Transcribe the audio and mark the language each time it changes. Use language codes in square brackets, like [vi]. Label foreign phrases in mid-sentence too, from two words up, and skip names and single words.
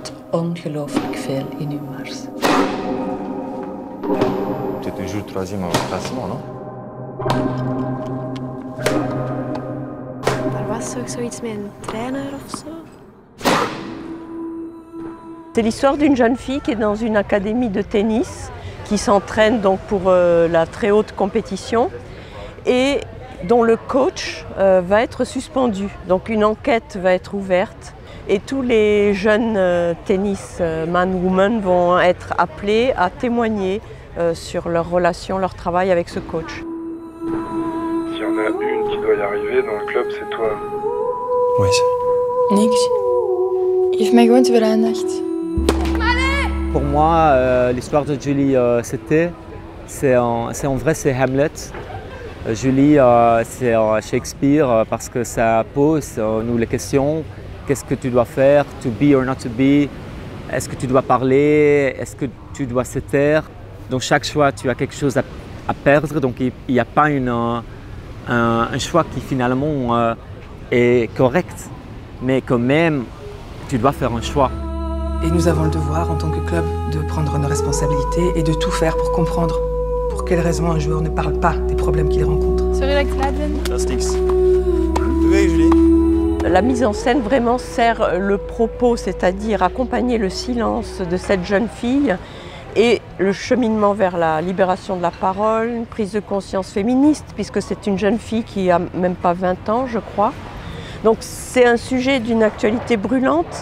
[nl] ongelooflijk veel inhumaars. [fr] Tu es toujours troisième au classement, non? [nl] Er was toch zoiets met een trainer of zo? [fr] C'est l'histoire d'une jeune fille qui est dans une académie de tennis, qui s'entraîne donc pour la très haute compétition et dont le coach va être suspendu. Donc une enquête va être ouverte et tous les jeunes tennisman-women vont être appelés à témoigner sur leur relation, leur travail avec ce coach. S'il y en a une qui doit y arriver dans le club, c'est toi. Oui, c'est... [nl] Niks. Geef mij gewoon te veel aandacht. [fr] Pour moi, l'histoire de Julie c'est en vrai c'est Hamlet. Julie, c'est Shakespeare parce que ça pose nous les questions. Qu'est-ce que tu dois faire, [en] to be or not to be? [fr] Est-ce que tu dois parler? Est-ce que tu dois se taire? Donc chaque choix, tu as quelque chose à perdre. Donc il n'y a pas un choix qui finalement est correct. Mais quand même, tu dois faire un choix. Et nous avons le devoir, en tant que club, de prendre nos responsabilités et de tout faire pour comprendre pour quelles raisons un joueur ne parle pas des problèmes qu'il rencontre. [nl] Sorry dat ik te laat ben. Dat is niks. Doei, Julie. [fr] La mise en scène vraiment sert le propos, c'est-à-dire accompagner le silence de cette jeune fille et le cheminement vers la libération de la parole, une prise de conscience féministe, puisque c'est une jeune fille qui a même pas 20 ans, je crois. Donc c'est un sujet d'une actualité brûlante.